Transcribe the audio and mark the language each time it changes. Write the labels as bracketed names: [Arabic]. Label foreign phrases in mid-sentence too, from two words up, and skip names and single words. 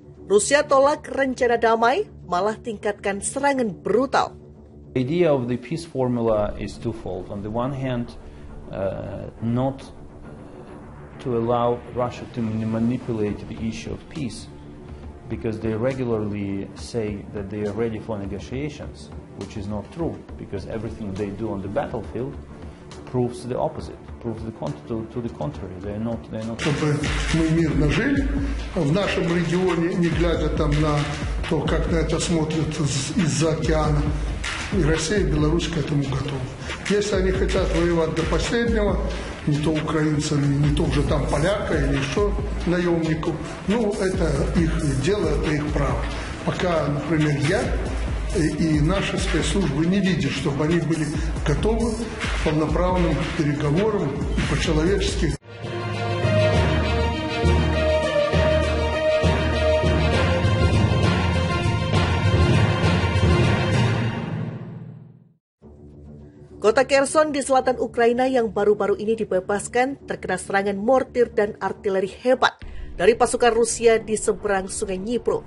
[Indonesian] Rusia tolak rencana damai, malah tingkatkan serangan brutal. [English] The idea of the peace formula is twofold. On the one hand, not to allow Russia to manipulate the issue of peace, because they regularly say that they are ready for negotiations, which is not true, because everything they do on the battlefield proves the opposite, proves to the contrary. They're not. [Russian] Чтобы мы мирно жили в нашем регионе, не глядя там на то, как на это смотрят из-за океана. И Россия, и Беларусь к этому готовы. Если они хотят воевать до последнего, не то украинцами, не то уже там поляка или еще наемников, ну, это их дело, это их право. Пока, например, я и наши спецслужбы не видят, чтобы они были готовы к полноправным переговорам и по-человечески. [Indonesian] Kota Kherson di selatan Ukraina yang baru-baru ini dibebaskan terkena serangan mortir dan artileri hebat dari pasukan Rusia di seberang sungai Dnipro.